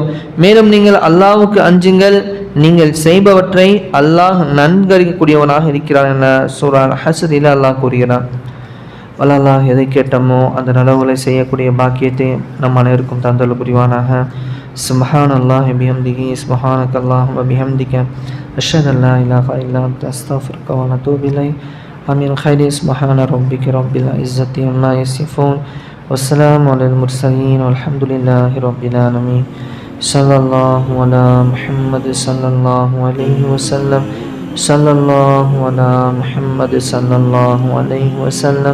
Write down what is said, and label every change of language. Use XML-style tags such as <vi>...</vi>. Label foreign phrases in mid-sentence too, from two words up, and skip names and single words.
<ta>மேலும் நீங்கள் அல்லாஹ்வுக்கு அஞ்சுங்கள், நீங்கள் செய்பவற்றை அல்லாஹ் நன்கறியக்கூடியவனாக இருக்கிறான் என சூரா ஹஸ்ரில் அல்லாஹ் கூறுகிறான். அல்லாஹ் எதை கேட்டமோ அந்த நலவுகளை செய்யக்கூடிய பாக்கியத்தை நம் அனைவருக்கும் தந்தல் புரிவானாக.</ta> <ar>سبحان الله وبحمده سبحانك اللهم وبحمدك أشهد أن لا إله إلا أنت أستغفرك وأتوب إليك.</ar> <ta>ஆமீன்.</ta> <ar>خير سبحان ربك رب العزة عما يصفون والسلام على المرسلين والحمد لله رب العالمين. صلى الله على محمد صلى الله عليه وسلم. صلى الله على محمد صلى الله عليه وسلم.</ar>